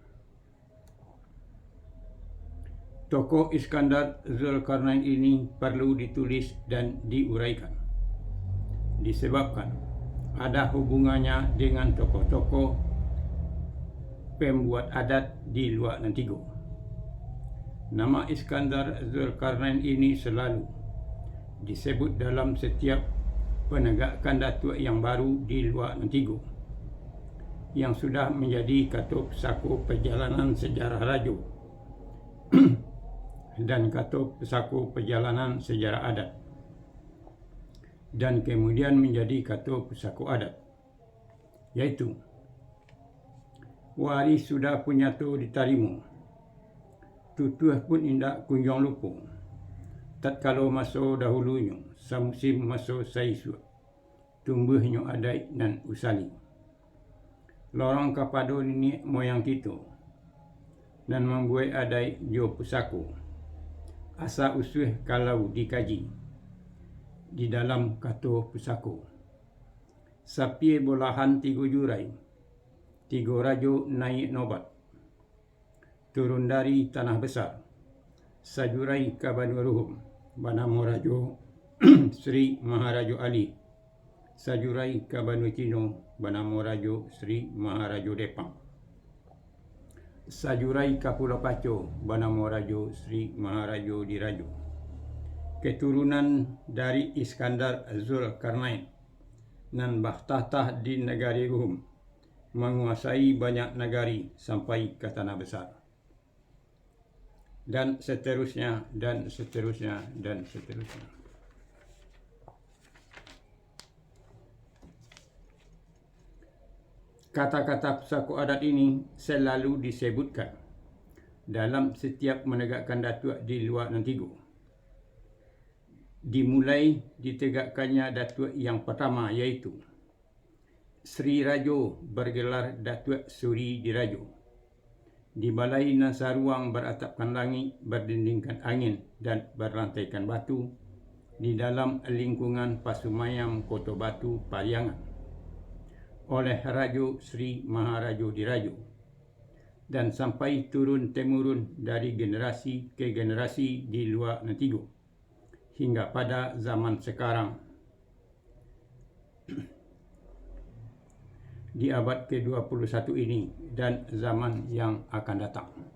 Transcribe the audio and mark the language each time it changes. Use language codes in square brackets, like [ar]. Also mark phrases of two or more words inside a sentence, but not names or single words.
[id] Tokoh Iskandar Zulkarnain ini perlu ditulis dan diuraikan, disebabkan ada hubungannya dengan tokoh-tokoh pembuat adat di luar Nantigo. Nama Iskandar Zulkarnain ini selalu disebut dalam setiap penegakan datuk yang baru di luar Nantigo, yang sudah menjadi Kato Pusako Perjalanan Sejarah Rajo dan Kato Pusako Perjalanan Sejarah Adat, dan kemudian menjadi Kato Pusako Adat, yaitu [min] waris sudah punya tu ditarimo, tutuh pun indak kunjung lupa, tatkala masa dahulunya, samusim masa saisu, tumbuhnya adai dan usali. [id] Lorong kepada nenek moyang kita dan membuat [min] adai jo pusako. [id] Asa usuh kalau dikaji di dalam Kato Pusako. [min] Sapi bolahan 3 jurai, 3 rajo naik nobat, turun dari tanah besar, sajurai kabanuruhum, banamo rajo Sri Maharajo Ali, sajurai kabanu Cino, banamo rajo Sri Maharajo Depang, sajurai Kapula Paco, banamo rajo Sri Maharajo Dirajo. Keturunan dari Iskandar Zulkarnain nan bahtahta di negari Rum, [id] menguasai banyak negari sampai ke tanah besar, dan seterusnya, dan seterusnya, dan seterusnya. Kata-kata pusako adat ini selalu disebutkan dalam setiap menegakkan datuk di luar Nantigo. Dimulai ditegakkannya datuk yang pertama, yaitu Sri Rajo bergelar Datuk Suri Dirajo. Di balai Nasaruang beratapkan langit, berdindingkan angin dan berlantaikan batu, di dalam lingkungan Pasumayam Kota Batu Pariangan, oleh Rajo Sri Maharajo Dirajo, dan sampai turun-temurun dari generasi ke generasi di luar Nantigo hingga pada zaman sekarang di abad ke-21 ini dan zaman yang akan datang.